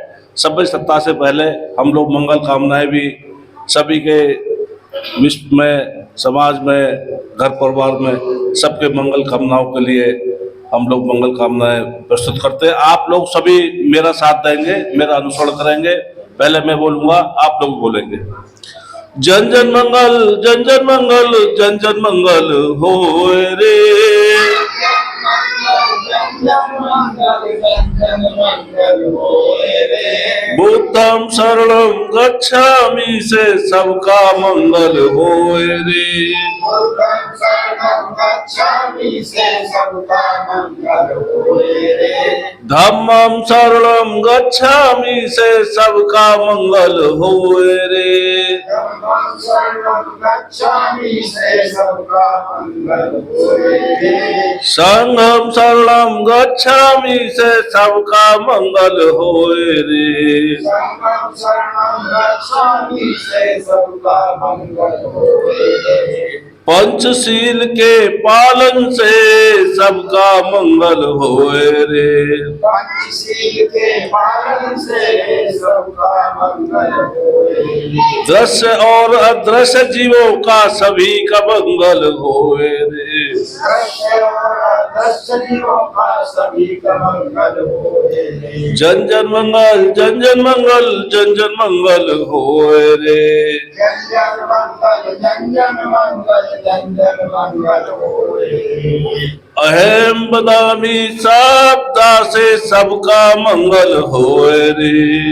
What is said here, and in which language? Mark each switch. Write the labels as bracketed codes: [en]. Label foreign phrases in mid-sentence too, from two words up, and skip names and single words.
[hi] सभ्य सत्ता से पहले हम लोग मंगल कामनाएं भी सभी के विश्व में, समाज में, घर परिवार में सबके मंगल कामनाओं के लिए हम लोग मंगल कामनाएं प्रस्तुत करते हैं। आप लोग सभी मेरा साथ देंगे, मेरा अनुसरण करेंगे। पहले मैं बोलूंगा, आप लोग बोलेंगे। जन जन मंगल, जन जन मंगल, जन जन मंगल होए रे। [pi] बुद्धं शरणं गच्छामि [hi] से सबका मंगल होए रे। [pi] धम्मं शरणं गच्छामि [hi] से सबका मंगल होए रे। [pi] संघं शरणं गच्छामि [hi] से सबका मंगल होए रे। पंचशील के पालन से सबका मंगल होए रे। पंचशील के पालन से सबका मंगल होए रे। दृश्य और अदृश्य जीवों का सभी का मंगल होए रे। दृश्य और अदृश्य जीवों का सभी का मंगल होए रे। जन जन मंगल, जन जन मंगल, जन जन मंगल होए रे। जन जन मंगल, जन जन मंगल, जन जन मंगल होए। अहम बदामी शब्दा से सबका मंगल होए रे।